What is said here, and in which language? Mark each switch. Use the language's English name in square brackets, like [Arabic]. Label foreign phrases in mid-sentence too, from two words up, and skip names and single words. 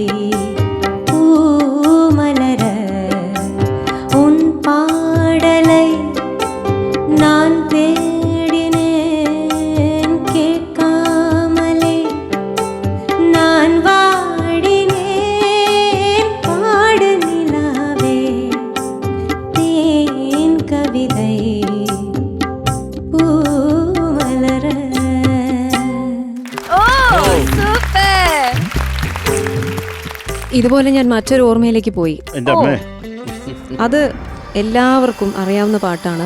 [Tamil] பூமலர உன் பாடலை நான் தேடினேன் கேட்காமலே நான் வாடினேன் பாட நிலாவே தேன் கவிதை பூமலர. [Malayalam] ഓ സൂപ്പർ. ഇതുപോലെ ഞാൻ മറ്റൊരു ഓർമ്മയിലേക്ക് പോയി. എന്റെ അമ്മേ, അത് എല്ലാവർക്കും അറിയാവുന്ന പാട്ടാണ്.